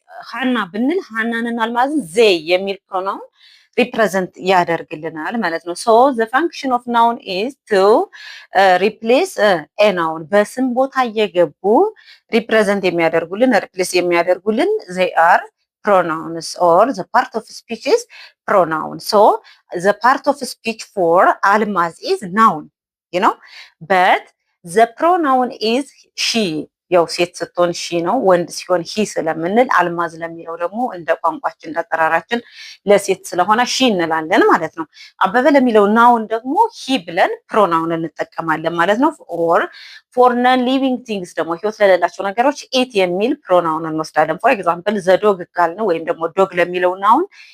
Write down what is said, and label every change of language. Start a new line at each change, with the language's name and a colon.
Amharic: ሀና ብንል ሀናንን አልማዝን ዜይ የሚል ፕሮናውን ሪፕሬዘንት ያደርግልናል ማለት ነው።
English: ሶ ዘ ፋንክሽን ኦፍ ናውን ኢዝ ቱ ሪፕሌስ ኤ ናውን።
Amharic: በስም ቦታ እየገቡ ሪፕሬዘንት የሚያደርጉልን ሪፕሌስ የሚያደርጉልን
English: ዜይ አር pronouns or the part of speech is pronoun. So the part of speech for Almaz is noun, you know, but the pronoun is she.
Amharic: ያው ሴት ስትሆን ሺ ነው፣ ወንድ ሲሆን ሂ ስለምንል አልማዝ ለሚለው ደግሞ እንደ ቋንቋችን እንደ አጠራራችን ለሴት ስለሆነ ሺ እንላለን ማለት ነው። አበበ ለሚለው ናውን ደግሞ ሂ ብለን ፕሮናውን እንጠቀማለን ማለት ነው።
English: ኦር ፎር ነን ሊቪንግ ቲንግስ
Amharic: ደግሞ ህይወት ለሌላቸው ነገሮች ኢት የሚል ፕሮናውን እንወስዳለን።
English: ፎር ኤግዛምፕል ዘዶግ
Amharic: ካልን ወይም ደግሞ ዶግ ለሚለው ናውን